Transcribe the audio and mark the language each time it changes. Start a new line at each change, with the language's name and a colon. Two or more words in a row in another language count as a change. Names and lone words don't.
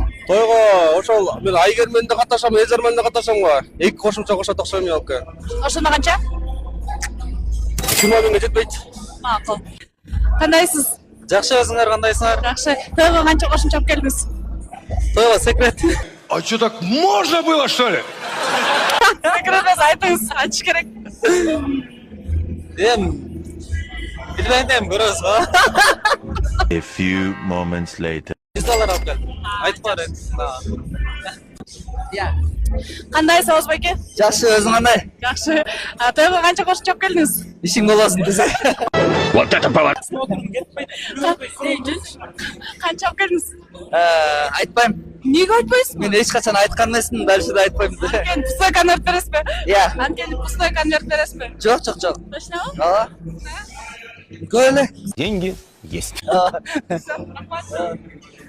Kyrgyz: Тойго ошол мен Айгер менен да катнашам, Эзер менен да катнашам го. 2 кошумча кошот окшойм алка. Ошондо канча? 20 миңге жетпейт. Макул. Кандайсыз? Жакшы, өзүңөр кандайсыңар? Жакшы. Тойго канча кошум чап келдиңиз? Тойго секрет.
Russian: А что, так можно было, что ли?
Kyrgyz: Секрет эмес, айтыңыз, ачыш керек. Билбейм эми көрөбүз го.
English: A few moments later.
Kyrgyz: $100 алып келдим. Айтып бар эми. Кандайсыз Оозбек байке? Жакшы, өзүң кандай? Жакшы. Тойго канча кошум чап келдиңиз? Ишиң болосун десе.
Russian: Вот это поворот!
Kyrgyz: Канча чап келдиңиз? Айтпайм. Эмнеге айтпайсыз? Мен эч качан айткан эмесмин, дальше да айтпайм да. Анткени
Russian: пустой конверт
Kyrgyz: бересизби? Иә. Анткени
Russian: пустой конверт
Kyrgyz: бересизби? Жок. Точнобу? Ооба. Көйле.
Russian: Деньги есть.
Kyrgyz: Рахмат.